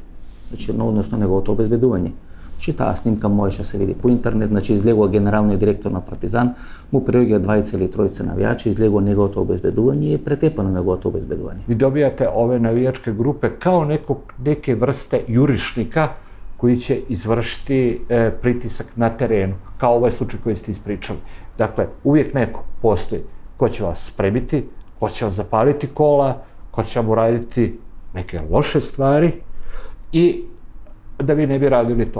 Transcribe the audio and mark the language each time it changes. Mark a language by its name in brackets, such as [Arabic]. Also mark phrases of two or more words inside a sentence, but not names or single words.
[Macedonian] Значи, односно неговото обезбедување. Значи, таа снимка можеше да се види по интернет, значи излегува генералниот директор на Партизан, му приоѓа 20 или 30 навијачи, излегува неговото обезбедување и е претепано неговото обезбедување. [Serbian] Vi dobijate ove navijačke grupe kao neke vrste jurišnika koji će izvršiti pritisak na terenu, kao ovaj slučaj koji ste ispričali. Dakle, uvijek neko postoji ko će vas spremiti, ko će vam zapaliti kola, ko će vam uraditi neke loše stvari i da vi ne bi radili to.